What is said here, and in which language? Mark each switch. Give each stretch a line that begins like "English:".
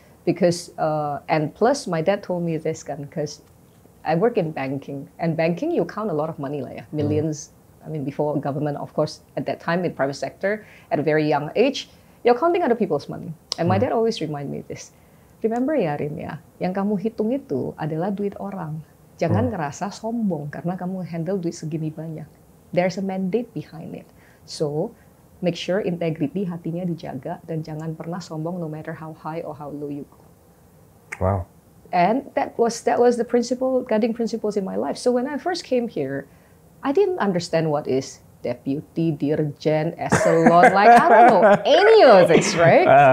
English: Because, and plus, my dad told me this, because I work in banking. And banking, you count a lot of money, like millions. I mean, before government, of course, at that time in private sector, at a very young age, you're counting other people's money. And my dad always remind me this.
Indonesian: Remember ya, Rin ya, yang kamu hitung itu adalah duit orang. Jangan ngerasa sombong karena kamu handle duit segini banyak.
English: There's a mandate behind it. So, make sure integrity
Indonesian: hatinya dijaga dan jangan pernah sombong
English: no matter how high or how low you go. Wow. And that was the guiding principles in my life. So when I first came here, I didn't understand what is deputy, dirjen, eselon, like I don't know any of this, right?